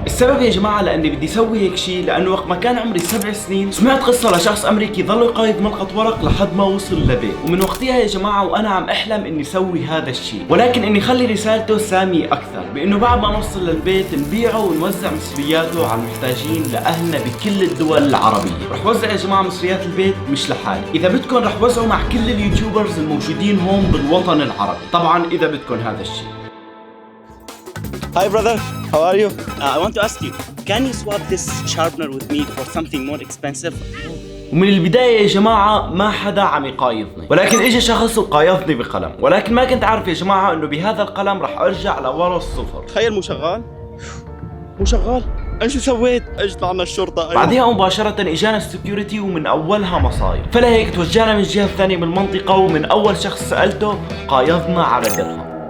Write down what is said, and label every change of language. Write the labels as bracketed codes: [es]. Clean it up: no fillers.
[ar] السبب يا جماعة لأني بدي أسوي هيك شيء لأنه وقت ما كان عمري 7 سنين سمعت قصة لشخص أمريكي ظل يقايض ملقط ورق لحد ما وصل لبيت، ومن وقتها يا جماعة وأنا عم أحلم إني أسوي هذا الشيء، ولكن إني خلي رسالته سامية أكثر بإنه بعد ما نوصل للبيت نبيعه ونوزع مصرياته على المحتاجين لأهلنا بكل الدول العربية. رح وزع يا جماعة مصريات البيت مش لحالي، إذا بدكم رح وزعه مع كل اليوتيوبرز الموجودين هون بالوطن العربي، طبعا إذا بدكم هذا الشيء. [en] Hi brother, how are you? I want to ask you, can you swap this sharpener with me for something more expensive? [ar] ومن البداية يا جماعة ما حدا عم يقايضني، ولكن اجى شخص وقايضني بقلم، ولكن ما كنت عارف يا جماعة انه بهذا القلم رح ارجع لورا الصفر. تخيل مو شغال؟ مو شغال؟ ايش سويت؟ اجت عنا الشرطة. أيوة. بعدها مباشرة اجانا السكيورتي ومن اولها مصايب، فلهيك توجهنا من الجهة الثانية بالمنطقة، ومن اول شخص سألته قايضنا على درهم.